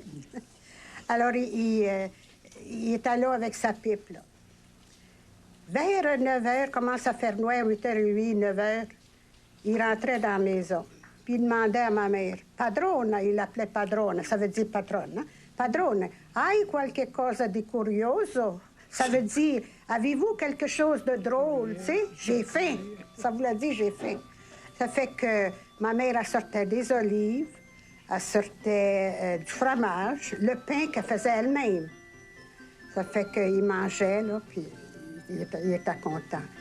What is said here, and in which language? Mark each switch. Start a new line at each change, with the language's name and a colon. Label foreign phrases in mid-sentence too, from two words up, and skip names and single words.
French: Alors, il était là avec sa pipe, là. Vers 9 h, commence à faire noir, 8h30, 9 h, il rentrait dans la maison. Puis il demandait à ma mère, padrona, il l'appelait padrona, ça veut dire patronne, hein?
Italian: Padrona, hai qualche cosa di curioso?
French: Ça veut dire, avez-vous quelque chose de drôle, tu sais? J'ai faim. Ça voulait dire, j'ai faim. Ça fait que ma mère, elle sortait des olives, elle sortait du fromage, le pain qu'elle faisait elle-même. Ça fait qu'il mangeait, là, puis il était content.